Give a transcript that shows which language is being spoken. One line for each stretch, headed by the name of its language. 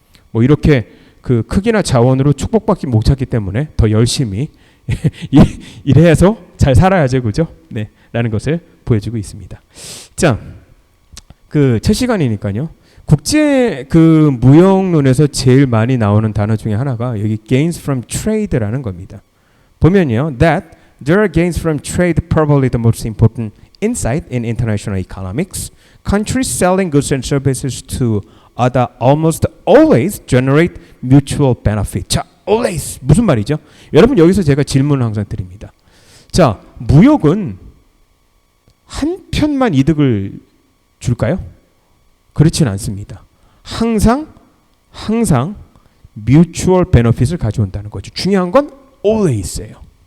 Korean: 뭐 이렇게 그 크기나 자원으로 축복받기 못하기 때문에 더 열심히 일해서 잘 살아야죠, 그죠? 네. 라는 것을 보여주고 있습니다. 자, 그 첫 시간이니까요. 국제 그 무역론에서 제일 많이 나오는 단어 중에 하나가 여기 gains from trade라는 겁니다. 보면요,
English: that there are gains from trade probably the most important insight in international economics. Countries selling goods and services to other almost always generate mutual benefit.
Korean: 자, always 무슨 말이죠? 여러분 여기서 제가 질문을 항상 드립니다. 자, 무역은 한 편만 이득을 줄까요? 그렇진 않습니다. 항상 mutual benefit을 가져온다는 거죠. 중요한 건 always예요.